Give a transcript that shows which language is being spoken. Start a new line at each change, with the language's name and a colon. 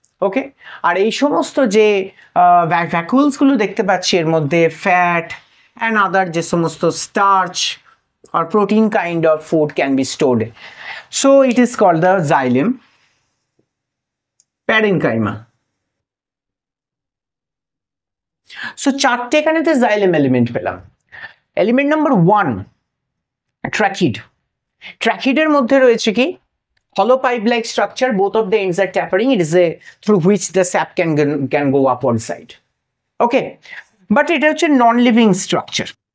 Bangla: Okay, আর এই সমস্ত যে vacuoles গুলো দেখতে পাচ্ছি এর মধ্যে fat and other যে সমস্ত
English: starch or protein kind of food can be stored. So it is called the xylem parenchyma.
Bangla: So চারটে এখানেতে xylem element পেলাম। Element number 1 ট্র্যাকিড। ট্র্যাকিডের মধ্যে রয়েছে কি
English: hollow pipe like structure, both of the ends are tapering, it is a through which the sap can go upward side. Okay, but
Bangla: এটা হচ্ছে
English: non living structure.